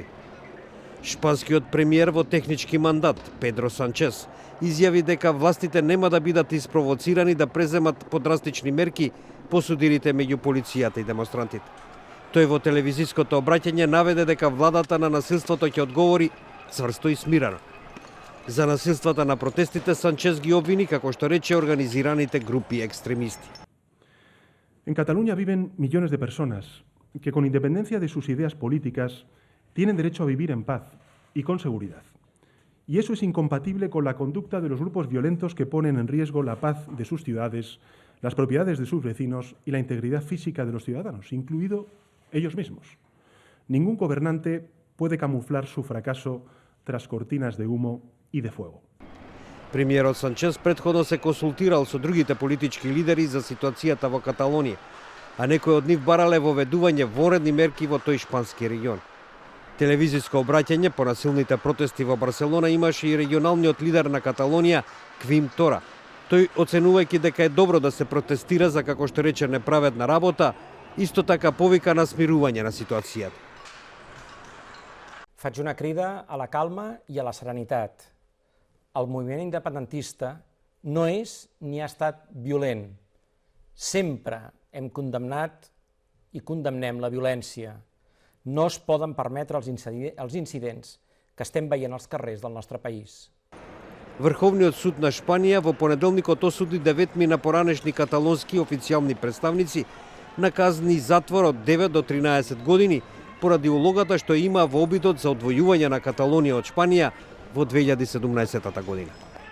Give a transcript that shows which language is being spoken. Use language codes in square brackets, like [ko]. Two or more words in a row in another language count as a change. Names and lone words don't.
[mk] Шпанскиот премиер во технички мандат, Педро Санчес, изјави дека властите нема да бидат испровоцирани да преземат подрастични мерки по судирите меѓу полицијата и демонстрантите. Тој во телевизиското обраќање наведе дека владата на насилството ќе одговори цврсто и смирено. За насилствата на протестите Санчес ги обвини, како што рече, организираните групи екстремисти. [es] En Cataluña viven millones de personas que, con independencia de sus ideas políticas, tienen derecho a vivir en paz y con seguridad. Y eso es incompatible con la conducta de los grupos violentos que ponen en riesgo la paz de sus ciudades, las propiedades de sus vecinos y la integridad física de los ciudadanos, incluido ellos mismos. Ningún gobernante puede camuflar su fracaso tras cortinas de humo y de fuego. [mk] Премиерот Санчес претходно се консултирал со другите политички лидери за ситуацијата во Каталонија, а некои од нив барале воведување воредни мерки во тој шпански регион. Телевизиско обраќање по насилните протести во Барселона имаше и регионалниот лидер на Каталонија, Квим Тора. Тој, оценувајќи дека е добро да се протестира за, како што рече, неправедна работа, исто така повика на смирување на ситуацијата. [ca] Faig una crida a la calma i a la serenitat. El moviment independentista no és ni ha estat violent. Sempre hem condemnat i condemnem la violència. No es poden permetre els incidents que estem veient als carrers del nostre país. [mk] Врховниот суд на Шпанија во понеделникот осуди 9 поранешни каталонски официјални представници на казни затвор од 9 до 13 години поради улогата што има во обидот за одвојување на Каталонија од Шпанија во 2017 година.